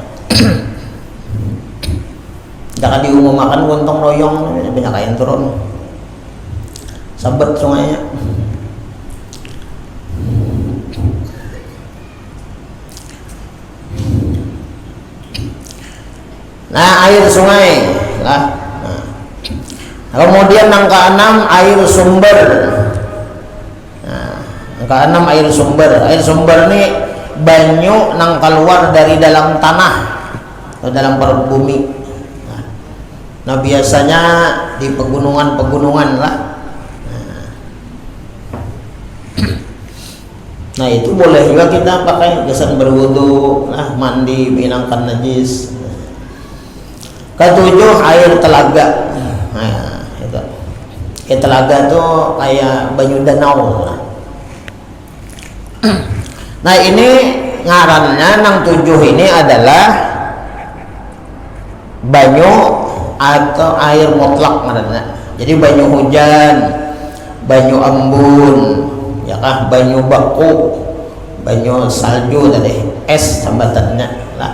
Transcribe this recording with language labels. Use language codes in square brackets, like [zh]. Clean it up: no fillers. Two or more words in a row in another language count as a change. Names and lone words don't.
[id] Jangan diumumkan gontong royong, banyak kain turun. Sabat sungainya. Nah, air sungai lah. Nah. Kemudian yang keenam air sumber. Nah, yang keenam air sumber. Air sumber ini banyu nang keluar dari dalam tanah atau dalam perut bumi. Nah, biasanya di pegunungan-pegunungan lah. Nah, itu boleh juga kita pakai kesan berwudu, nah, mandi menghilangkan najis. Ketujuh air telaga. Nah, itu. Air telaga tuh kayak banyu danau. Nah, ini ngarannya nang tujuh ini adalah banyu atau air mutlak ngarannya. [bjn] Jadi banyu hujan, banyu embun, ya kah, banyu baku, banyu salju tadi, es sambatannya lah.